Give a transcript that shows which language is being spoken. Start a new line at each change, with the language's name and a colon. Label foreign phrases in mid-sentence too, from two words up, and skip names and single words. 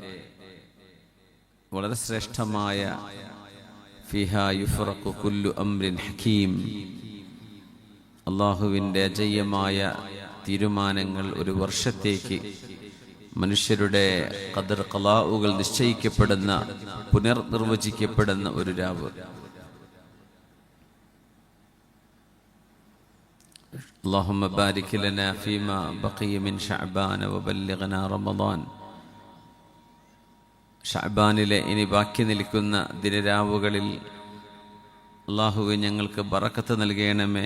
Malayalam: വളരെ ശ്രേഷ്ഠമായ
Arabic: فيها يفرق كل أمر حكيم,
Malayalam: അല്ലാഹുവിൻ്റെ അജയ്യമായ തീരുമാനങ്ങൾ ഒരു വർഷത്തേക്ക് മനുഷ്യരുടെ ഖദർ ഖലാഉകൾ നിശ്ചയിക്കപ്പെടുന്ന, പുനർനിർവചിക്കപ്പെടുന്ന ഒരു രാവ്.
Arabic: اللهم بارك لنا فيما بقي من شعبان وبلغنا رمضان.
Malayalam: ഷഅബാനിലെ ഇനി ബാക്കി നിൽക്കുന്ന ദിനരാവുകളിൽ അല്ലാഹുവേ ഞങ്ങൾക്ക് ബറക്കത്ത് നൽകണമേ.